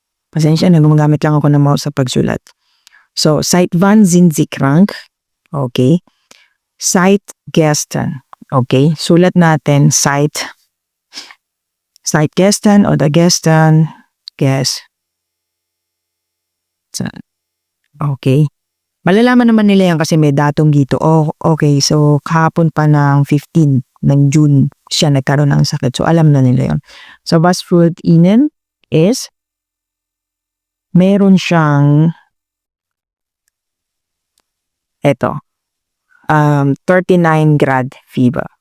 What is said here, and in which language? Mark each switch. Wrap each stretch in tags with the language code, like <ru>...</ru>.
<tl>Pasensya na, gumagamit lang ako ng mouse sa pagsulat.</tl> <de>So, seit wann sind Sie krank? Okay, seit gestern.</de> <tl>Okay, sulat natin,</tl> <de>seit gestern oder gestern.</de> <tl>Okay. Malalaman naman nila yan kasi may datong dito. Oh, okay. So, kahapon pa ng 15 ng June siya nagkaroon ng sakit. So, alam na nila yon. So,</tl> <de>was fehlt Ihnen</de> <tl>is meron siyang eto 39 grad fever.</tl>